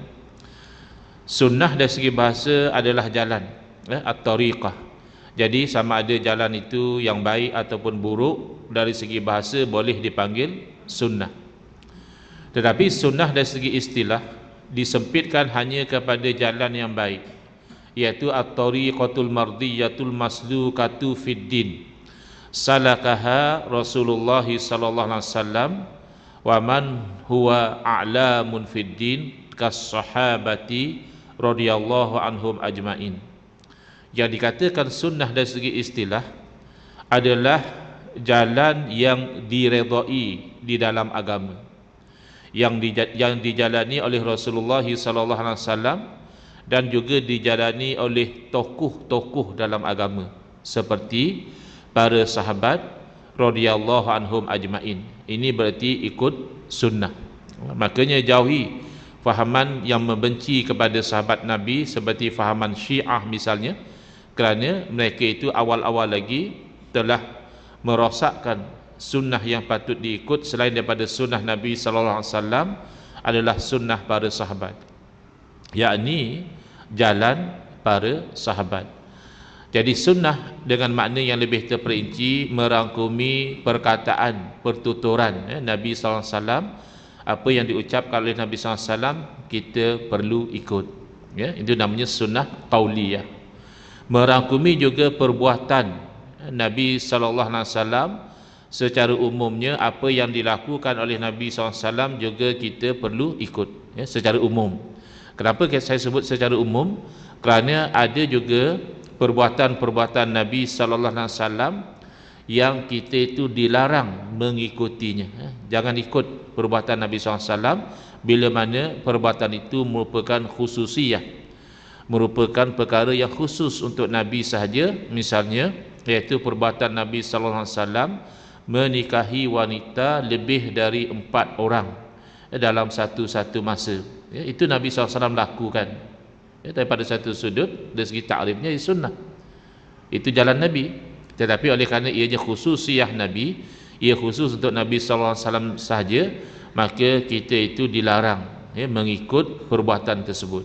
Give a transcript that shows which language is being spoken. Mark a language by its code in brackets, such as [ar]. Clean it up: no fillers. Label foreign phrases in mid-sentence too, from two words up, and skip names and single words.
[ms] Sunnah dari segi bahasa adalah jalan, at-tariqah. Jadi sama ada jalan itu yang baik ataupun buruk, dari segi bahasa boleh dipanggil sunnah. Tetapi sunnah dari segi istilah disempitkan hanya kepada jalan yang baik, iaitu [ar] الطريقة المرضية المسلوكة في الدين سلكها رسول الله صلى الله عليه وسلم ومن هو أعلم في الدين كالصحابة رضي الله عنهم أجمعين. [ms] Yang dikatakan sunnah dari segi istilah adalah jalan yang diredai di dalam agama, yang dijalani oleh Rasulullah [ar] صلى الله عليه وسلم [ms] dan juga dijalani oleh tokoh-tokoh dalam agama seperti para sahabat [ar] رضي الله عنهم أجمعين. [ms] Ini berarti ikut sunnah. Makanya jauhi fahaman yang membenci kepada sahabat Nabi seperti fahaman Syiah misalnya, kerana mereka itu awal-awal lagi telah merosakkan sunnah yang patut diikut selain daripada sunnah Nabi [ar] صلى الله عليه وسلم [ms] adalah sunnah para sahabat, yakni jalan para sahabat. Jadi sunnah dengan makna yang lebih terperinci merangkumi perkataan, pertuturan Nabi [ar] صلى الله عليه وسلم. [ms] Apa yang diucapkan oleh Nabi [ar] صلى الله عليه وسلم [ms] kita perlu ikut, itu namanya [ar] سنة قولية. [ms] Merangkumi juga perbuatan Nabi [ar] صلى الله عليه وسلم [ms] secara umumnya. Apa yang dilakukan oleh Nabi [ar] صلى الله عليه وسلم [ms] juga kita perlu ikut, secara umum. Kenapa saya sebut secara umum? Kerana ada juga perbuatan-perbuatan Nabi [ar] صلى الله عليه وسلم [ms] yang kita itu dilarang mengikutinya. Jangan ikut perbuatan Nabi [ar] صلى الله عليه وسلم [ms] bila mana perbuatan itu merupakan khususiyah, merupakan perkara yang khusus untuk Nabi sahaja. Misalnya, iaitu perbuatan Nabi [ar] صلى الله عليه وسلم [ms] menikahi wanita lebih dari 4 orang dalam satu masa. Itu Nabi [ar] صلى الله عليه وسلم [ms] lakukan. Daripada satu sudut dari segi takrifnya sunnah, itu jalan Nabi. Tetapi oleh kerana ianya khususiyah Nabi, ia khusus untuk Nabi [ar] صلى الله عليه وسلم [ms] sahaja, maka kita itu dilarang mengikut perbuatan tersebut.